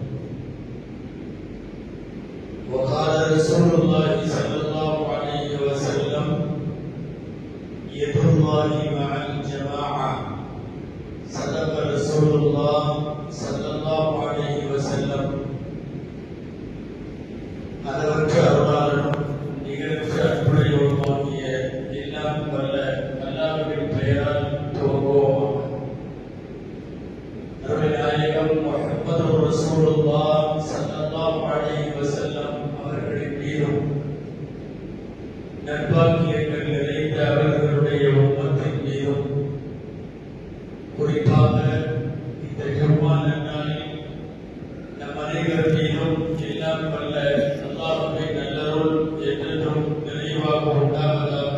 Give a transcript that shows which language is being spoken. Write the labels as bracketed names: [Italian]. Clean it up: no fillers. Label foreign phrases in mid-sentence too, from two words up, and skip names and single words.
[Arabic] وقال رسول الله صلى الله عليه وسلم: يد الله مع الجماعة. صدق رسول الله صلى الله عليه وسلم. [Tamil] அளவற்ற அருளாளனும் நிகழ்ச்சி அன்புடையவருமாகிய எல்லாம் வல்ல அல்லாஹ்வின் பெயரால் துவங்குவோம். அருள்நாயகம் முஹம்மது [Arabic] رسول الله صلى الله عليه وسلم [Tamil] அவர்களின் மீதும் நற்பாக்கியங்கள் நிறைந்த அவர்களுடைய உம்மத்தின் மீதும் குறிப்பாக இந்த ஜும்மா நாளில் நம் அனைவர் மீதும் எல்லாம் வல்ல அல்லாஹ்வின் நல்லருள் என்றென்றும் நிறைவாக உண்டாவதாக.